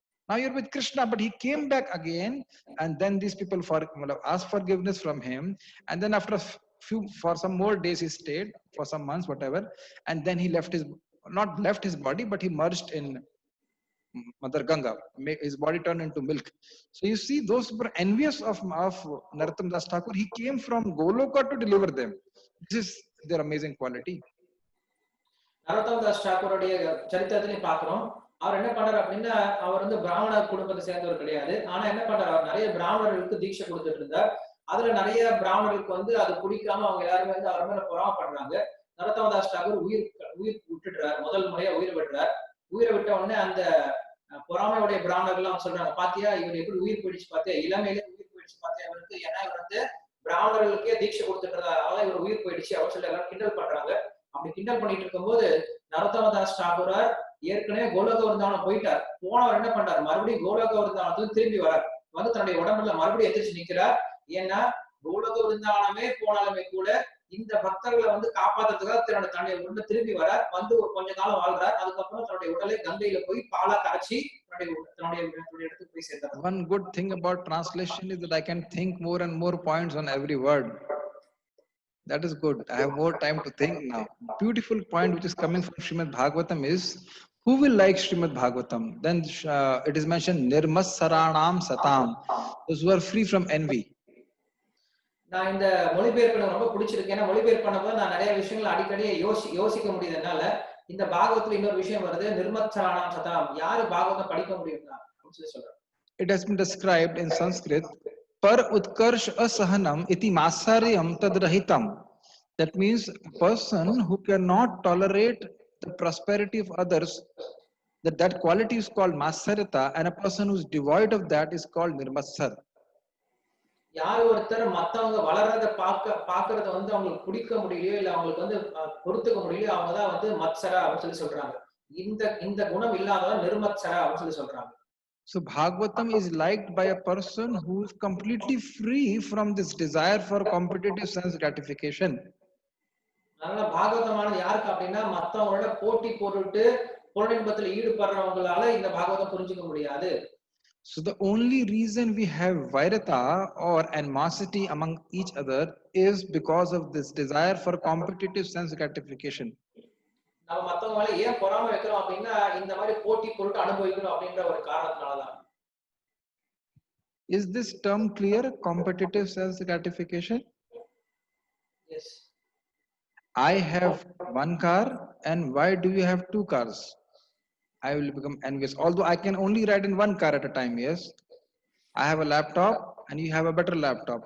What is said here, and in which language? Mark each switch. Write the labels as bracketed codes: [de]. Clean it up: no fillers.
[en] Now you're with Krishna, but he came back again, and then these people asked forgiveness from him, and then after for some more days he stayed, for some months, whatever, and then he not left his body, but he merged in Mother Ganga. His body turned into milk. So you see, those who were envious of Narottam Das Thakur, he came from Goloka to deliver them. This is their amazing quality. [ta] Narottam Das தாக்கூருடைய சரித்திரத்திலையும் பாக்குறோம். அவர் என்ன பண்றாரு அப்படின்னா, அவர் வந்து பிராமண குடும்பத்தை சேர்ந்தவர் கிடையாது. ஆனா என்ன பண்றாரு, அவர் நிறைய பிராமணர்களுக்கு தீட்சை கொடுத்துட்டு இருந்தார். அதுல நிறைய பிராமணர்களுக்கு வந்து அது பிடிக்காம அவங்க எல்லாருமே வந்து அவர் மேல பொறாம பண்றாங்க. நரோத்தம் தாஸ் தாக்கூர் உயிர் விட்டுடுறாரு, முதல் முறையா உயிர் விட்டுறாரு. உயிரை விட்ட உடனே அந்த பொறாமையுடைய பிராமணர்கள் எல்லாம் சொல்றாங்க, பாத்தியா இவர் எப்படி உயிர் போயிடுச்சு, பாத்தியா இளமையிலே உயிர் போயிடுச்சு, பாத்தியா இவருக்கு, ஏன்னா இவர் வந்து பிராமணர்களுக்கே தீட்சை கொடுத்துட்டு இருந்தார், அதனால இவர் உயிர் போயிடுச்சு அப்படின்னு சொல்லி எல்லாரும் கிண்டல் பண்றாங்க. அப்படி கிண்டல் பண்ணிட்டு இருக்கும்போது நரோத்தம் தாஸ் தாக்கூரார் ஏற்கனவே கோலோக விருந்தாவனம் போயிட்டார். போனவர் என்ன பண்றாரு, மறுபடியும் கோலோக விருந்தாவனத்துல திரும்பி வரார். வந்து தன்னுடைய உடம்புல மறுபடியும் எந்திரிச்சு நிக்கிறார். ஏன்னா கோலோக விருந்தாவனமே போனாலுமே கூட இந்த பக்தர்களை வந்து காப்பாத்துறதுக்காக தன்னுடைய உடம்பை திரும்பி வரார். வந்து ஒரு கொஞ்ச காலம் வாழ்றார். அதுக்கப்புறம் தன்னுடைய உடலை கங்கையில போய் பாலா கரைச்சி தன்னுடைய இடத்துக்கு போய் சேர்ந்தார். [en] One good thing about translation is that I can think more and more points on every word. That is good. I have more time to think now. Beautiful point which is coming from Srimad Bhagavatam is, who will like Srimad Bhagavatam? Then it is mentioned [sa] Nirmasaranam Satam, [en] those who are free from envy. [ta] நான் இந்த மொழிபெயர்ப்பு எனக்கு ரொம்ப பிடிச்சிருக்கு. ஏன்னா மொழிபெயர்ப்பு பண்ணும்போது நான் நிறைய விஷயங்கள் அடிக்கடி யோசிக்க முடியுதுனால இந்த பாகவத்துல இன்னொரு விஷயம் வருது, [sa] நிர்மத்சராணாம் சதாம், [ta] யாரு பாகவதம் படிக்க முடியும்னா அப்படின்னு சொல்லி சொல்றாரு. [en] It has been described in Sanskrit, [sa] par utkarsh asahanam iti masaryam tadrahitam. [en] That means a person who cannot tolerate the prosperity of others, that quality is called masarita, and a person who is devoid of that is called nirmatsar. [ta] யார் ஒருத்தர் மத்தவங்க வளர்றத பாக்குறத வந்து அவங்களுக்கு பிடிக்க முடியலையோ, இல்ல அவங்களுக்கு வந்து பொறுத்துக்க முடியலையோ, அவங்கதான் வந்து மத்சரா அப்படின்னு சொல்லி சொல்றாங்க. இந்த குணம் இல்லாதவன் நிர்மத்சரா அப்படின்னு சொல்லி சொல்றாங்க. [en] So Bhagavatam is liked by a person who is completely free from this desire for competitive sense gratification. [ta] அதனால பாகவதமானது யாருக்கு அப்படின்னா மத்தவங்களோட போட்டி போட்டுட்டு புலனின்பத்துல ஈடுபடுறவங்களால இந்த பாகவதம் புரிஞ்சுக்க முடியாது. [en] So the only reason we have vairata or animosity among each other is because of this desire for competitive sense gratification. [ta] நம்ம மத்தவங்க மேல ஏன் பொறாமை வைக்கிறோம் அப்படின்னா இந்த மாதிரி போட்டி போட்டு அனுபவிக்கணும் அப்படின்ற ஒரு காரணத்தினாலதான். [en] Is this term clear? Competitive sense gratification? Yes. I have one car, and why do you have two cars? I will become envious. Although I can only ride in one car at a time, yes. I have a laptop and you have a better laptop.